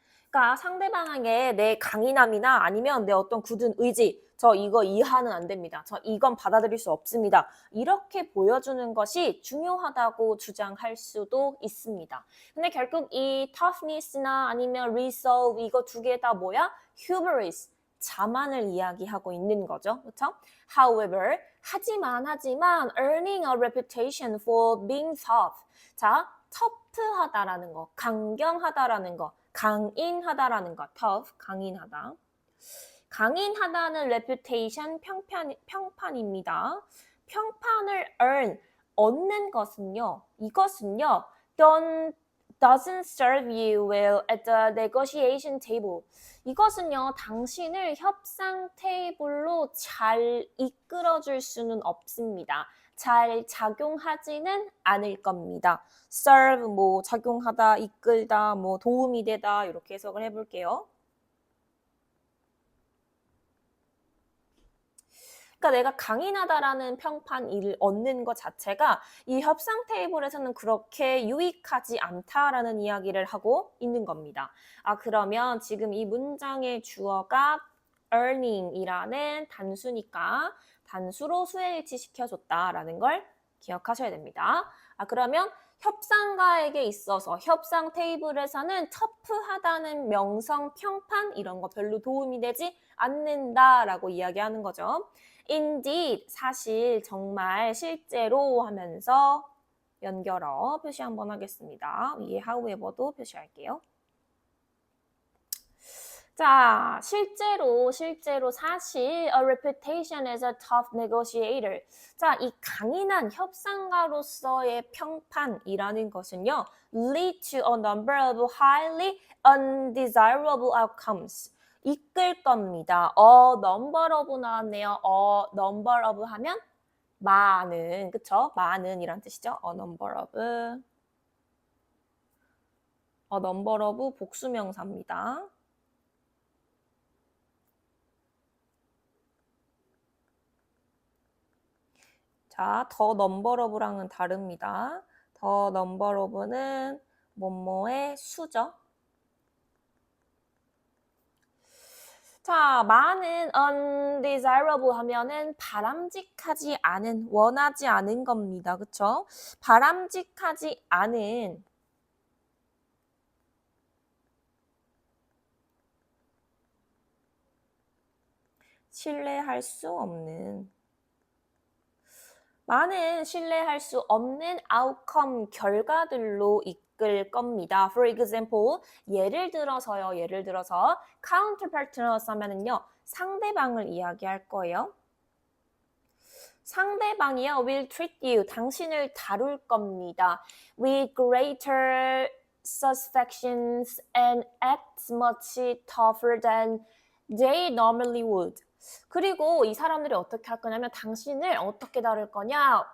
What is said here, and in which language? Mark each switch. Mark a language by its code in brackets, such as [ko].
[ko] 그러니까 상대방에게 내 강인함이나 아니면 내 어떤 굳은 의지, 저 이거 이해는 안 됩니다. 저 이건 받아들일 수 없습니다. 이렇게 보여주는 것이 중요하다고 주장할 수도 있습니다. 근데 결국 이 toughness나 아니면 resolve 이거 두 개 다 뭐야? hubris, 자만을 이야기하고 있는 거죠. 그렇죠? [en] However, [ko] 하지만 [en] earning a reputation for being tough. [ko] 자, 터프하다라는 거, 강경하다라는 거, 강인하다라는 거, tough, 강인하다. 강인하다는 reputation, 평판입니다. 평판을 얻는 것은요, 이것은요, [en] doesn't serve you well at the negotiation table. [ko] 이것은요, 당신을 협상 테이블로 잘 이끌어줄 수는 없습니다. 잘 작용하지는 않을 겁니다. serve, 뭐 작용하다, 이끌다, 뭐 도움이 되다 이렇게 해석을 해볼게요. 그러니까 내가 강인하다라는 평판을 얻는 것 자체가 이 협상 테이블에서는 그렇게 유익하지 않다라는 이야기를 하고 있는 겁니다. 아, 그러면 지금 이 문장의 주어가 earning이라는 단수니까 단수로 수액일치 시켜줬다라는 걸 기억하셔야 됩니다. 아, 그러면 협상가에게 있어서 협상 테이블에서는 터프하다는 명성, 평판 이런 거 별로 도움이 되지 않는다라고 이야기하는 거죠. Indeed, 사실, 정말, 실제로 하면서 연결어 표시 한번 하겠습니다. 위에 however도 표시할게요. 자, 실제로 사실 [en] a reputation as a tough negotiator. 자, 이 강인한 협상가로서의 평판이라는 것은요, lead to a number of highly undesirable outcomes. [ko] 이끌 겁니다. number of 나왔네요. number of 하면 많은, 그쵸? 많은이란 뜻이죠. number of. number of 복수명사입니다. 자, 더 number of랑은 다릅니다. 더 number of는 뭐뭐의 수죠. 자, 많은 undesirable 하면은 바람직하지 않은, 원하지 않은 겁니다. 그쵸? 바람직하지 않은 신뢰할 수 없는 많은 신뢰할 수 없는 outcome 결과들로 이끌 겁니다. [en] For example, [ko] 예를 들어서 counterpartners 하면은요, 상대방을 이야기할 거예요. 상대방이요, [en] will treat you, [ko] 당신을 다룰 겁니다. [en] With greater suspicions and act much tougher than they normally would. [ko] 그리고 이 사람들이 어떻게 할 거냐면 당신을 어떻게 다룰 거냐?